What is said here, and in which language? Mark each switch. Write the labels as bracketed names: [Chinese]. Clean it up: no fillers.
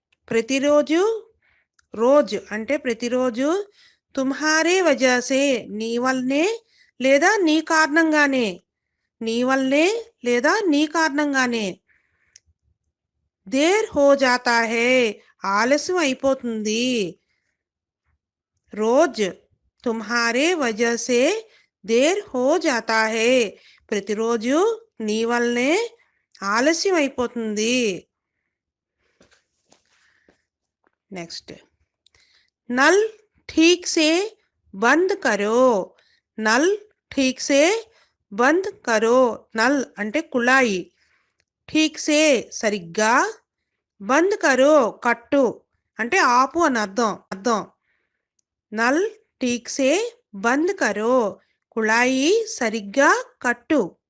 [Telugu] ప్రతిరోజు, రోజ్ అంటే ప్రతిరోజు, [Hindi] తుమ్హారే వజహ సే [Telugu] నీ వల్లనే లేదా నీ కారణంగానే, నీ వల్లనే లేదా నీ కారణంగానే, [Hindi] దేర్ హో జాతా హై [Telugu] ఆలస్యం అయిపోతుంది. [Hindi] రోజ్ తుమ్హారే వజహ సే దేర్ హో జాతా హై [Telugu] ప్రతిరోజు నీ వల్లనే ఆలస్యం అయిపోతుంది. [Hindi] నెక్స్ట్, నల్ ठीक से बंद करो. नल ठीक से बंद करो. [Telugu] नल అంటే కుళాయి, [Hindi] ठीक से [Telugu] సరిగ్గా, [Hindi] బంద్ కరో [Telugu] కట్టు అంటే ఆపు అని అర్థం. [Hindi] నల్ ठीक से బంద్ కరో [Telugu] కుళాయి సరిగ్గా కట్టు.